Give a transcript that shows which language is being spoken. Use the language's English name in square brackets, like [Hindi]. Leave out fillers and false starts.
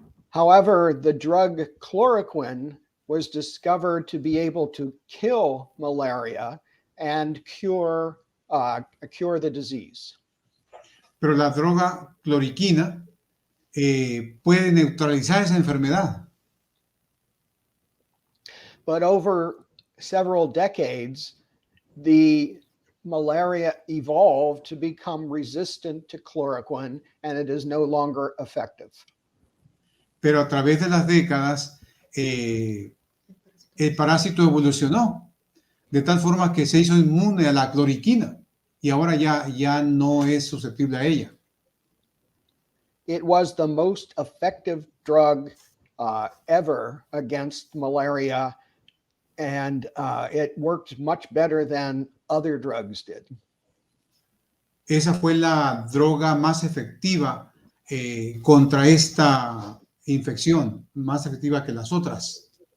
[English] However, the drug chloroquine was discovered to be able to kill malaria and cure the disease. [Spanish] Pero la droga cloriquina puede neutralizar esa enfermedad. [English] But over several decades, the malaria evolved to become resistant to chloroquine, and it is no longer effective. [Spanish] Pero a través de las décadas, el parásito evolucionó de tal forma que se hizo inmune a la cloriquina y ahora ya no es susceptible a ella. [English] It was the most effective drug ever against malaria, and it worked much better than other drugs did. [Spanish] Esa fue la droga más efectiva contra esta infección, más efectiva que las otras.